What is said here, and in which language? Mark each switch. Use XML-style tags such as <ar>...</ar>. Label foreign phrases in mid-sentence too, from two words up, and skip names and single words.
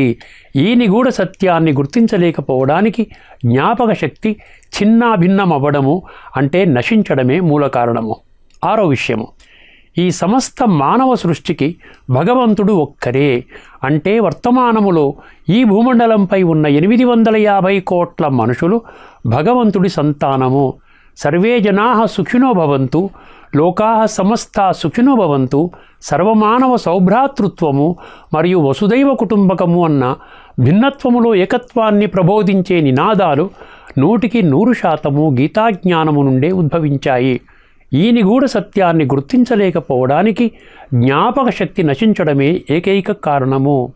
<te>ఈ నిగూఢ సత్యాన్ని గుర్తించలేకపోవడానికి జ్ఞాపక శక్తి చిన్నాభిన్నమవ్వడము అంటే నశించడమే మూల కారణము. 6వ విషయము, ఈ సమస్త మానవ సృష్టికి భగవంతుడు ఒక్కరే. అంటే వర్తమానములో ఈ భూమండలంపై ఉన్న 850 కోట్ల మనుషులు భగవంతుడి సంతానము.</te> <sa>సర్వే జనాః సుఖినో భవంతు, లోకాః సమస్తా సుఖినో భవంతు,</sa> <te>సర్వమానవ సౌభ్రాతృత్వము మరియు వసుదైవ కుటుంబకము అన్న భిన్నత్వములో ఏకత్వాన్ని ప్రబోధించే నినాదాలు 100% గీతాజ్ఞానము నుండే ఉద్భవించాయి. ఈ నిగూఢ సత్యాన్ని గుర్తించలేకపోవడానికి జ్ఞాపక శక్తి నశించడమే ఏకైక కారణము.</te>